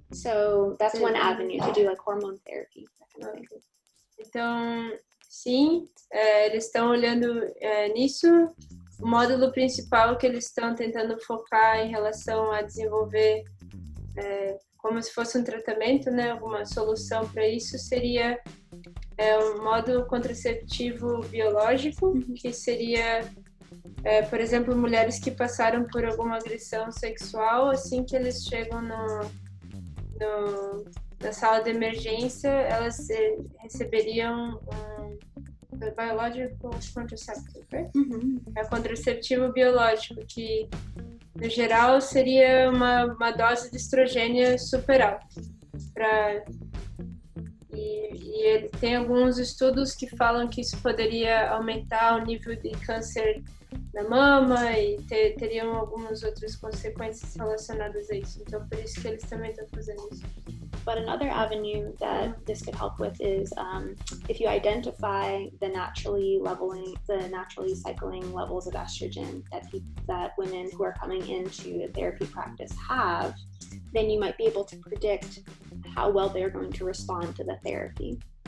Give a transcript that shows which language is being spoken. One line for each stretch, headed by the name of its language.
English: So that's one avenue to do like hormone therapy. That kind of thing.
Portuguese: Então, sim, eles estão olhando nisso. O módulo principal que eles estão tentando focar em relação a desenvolver como se fosse um tratamento, né, alguma solução para isso, seria um módulo contraceptivo biológico, que seria, por exemplo, mulheres que passaram por alguma agressão sexual, assim que eles chegam na sala de emergência, elas receberiam um
English: biological contraceptive, right?
Portuguese: É contraceptivo biológico, que no geral seria uma dose de estrogênio super alta. E ele tem alguns estudos que falam que isso poderia aumentar o nível de câncer na mama e teriam algumas outras consequências relacionadas a isso. Então, por isso que eles também estão fazendo isso.
English: But another avenue that this could help with is if you identify the naturally cycling levels of estrogen that women who are coming into a therapy practice have, then you might be able to predict how well they're going to respond to the therapy.